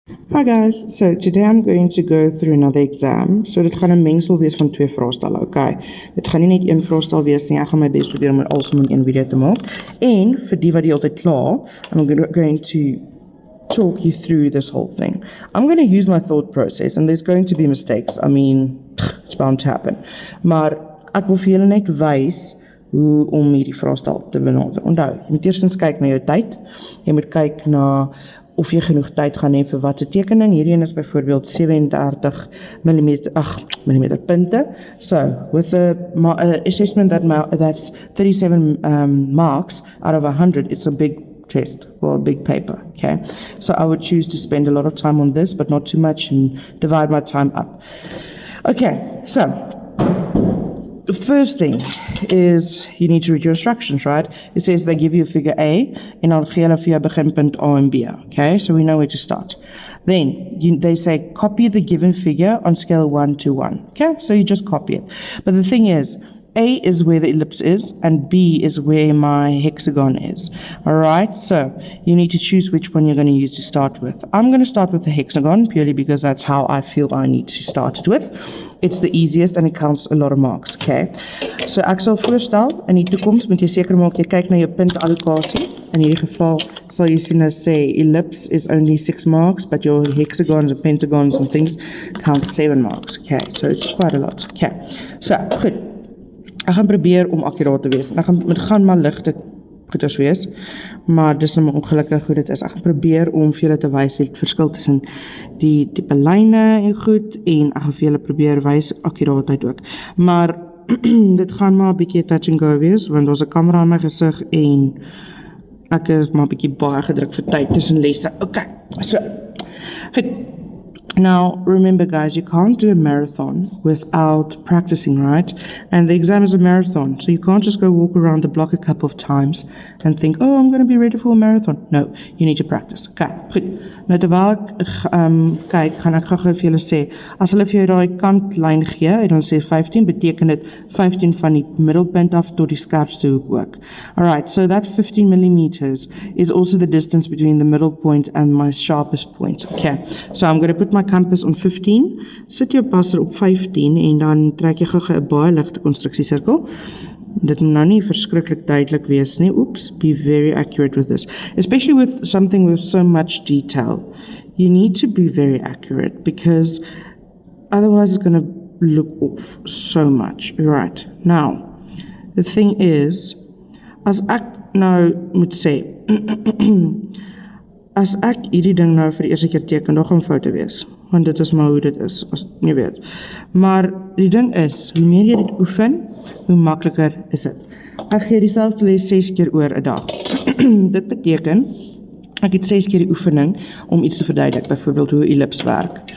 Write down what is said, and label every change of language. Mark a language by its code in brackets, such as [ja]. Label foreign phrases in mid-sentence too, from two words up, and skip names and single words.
[en] Hi guys, so today I'm going to go through another exam. [af] So dit gaan 'n mengsel wees van twee vraestelle. [en] Okay. [af] Dit gaan nie net een vraestel wees nie. Ek gaan my bes probeer om dit alsom in een video te maak. En vir die wat die altyd kla, [en] I'm going to talk you through this whole thing. I'm going to use my thought process and there's going to be mistakes. I mean, it's bound to happen. [af] Maar ek wil vir julle net wys hoe om hierdie vraestel te benader. Onthou, jy moet eerstens kyk na jou tyd. Jy moet kyk na of jy genoeg tyd gaan hê vir watse tekening. Hierdie een is byvoorbeeld 37 millimeter punte. [en] So, with a assessment that's 37 marks out of 100, it's a big test, or a big paper, okay? So I would choose to spend a lot of time on this, but not too much, and divide my time up. Okay, so the first thing is you need to read your instructions, right? It says they give you figure A, [af] en dan gee hulle vir jou beginpunt A en B, okay? [en] So we know where to start. Then they say copy the given figure on scale 1 to 1, okay? So you just copy it. But the thing is, A is where the ellipse is, and B is where my hexagon is. Alright, so you need to choose which one you're going to use to start with. I'm going to start with the hexagon, purely because that's how I feel I need to start it with. It's the easiest and it counts a lot of marks, okay? [af] So ek sal voorstel, in die toekoms moet jy seker maak, jy kyk na jou puntallokasie. In hierdie geval sal jy sien as sê, [en] ellipse is only 6 marks, but your hexagons and pentagons and things count 7 marks, okay? So it's quite a lot, okay? So, [af] goed. Ek gaan probeer om akkuraat te wees. Ek gaan maar ligte goeders wees, maar dis nou maar ongelukkig hoe dit is. Ek gaan probeer om vir julle te wys die verskil tussen die tipe lyne en goed, en ek gaan vir julle probeer wys akkuraatheid ook. Maar dit gaan maar 'n bietjie [en] touch and go [af] wees, want daar's 'n kamera in my gesig en ek is maar 'n bietjie baie gedruk vir tyd tussen lesse. [en] Okay, so goed. Now, remember guys, you can't do a marathon without practicing, right? And the exam is a marathon, so you can't just go walk around the block a couple of times and think, oh, I'm going to be ready for a marathon. No, you need to practice. Okay, goed. [af] Nou terwyl ek kyk, gaan ek gou vir julle sê, as hulle vir jou daai kantlyn gee, en dan sê 15, beteken dit 15 van die middelpunt af tot die skerpste hoek ook. [en] Alright, so that 15 millimeters is also the distance between the middle point and my sharpest point. Okay, so I'm going to put my compass on 15, [af] sit jou passer op 15 en dan trek jy gou 'n baie ligte konstruksiesirkel. Dit moet nou nie verskriklik duidelik wees nie. [en] Oops, be very accurate with this. Especially with something with so much detail. You need to be very accurate because otherwise it's going to look off so much. Right, now, the thing is, [af] as ek nou moet sê, as ek hierdie ding nou vir die eerste keer teken, daar gaan foute wees, want dit is maar hoe dit is, as jy weet. Maar die ding is, hoe meer jy dit oefen, hoe makliker is dit. Ek gee dieselfde les 6 keer oor 'n dag. Dit beteken, ek het 6 keer die oefening om iets te verduidelik, byvoorbeeld hoe ellipse werk.